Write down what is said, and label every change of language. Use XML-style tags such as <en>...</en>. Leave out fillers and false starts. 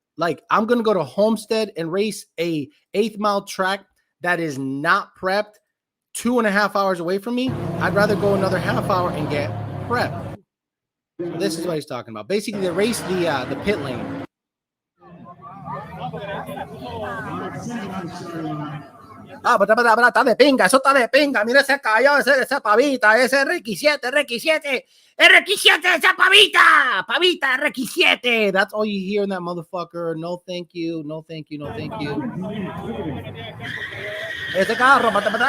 <en>Like, I'm going to go to Homestead and race a 8th Mile track that is not prepped 2.5 hours away from me. I'd rather go another half hour and get prepped. So this is what he's talking about. Basically, they race the pit lane.</en> <es>Está de pinga, eso está de pinga. Mira ese cayó, esa pavita, ese RX7, esa pavita, RX7.</es> <en>That's all you hear in that motherfucker. No, thank you. No, thank you. No, thank you.</en> <es>Ese carro, no.</es>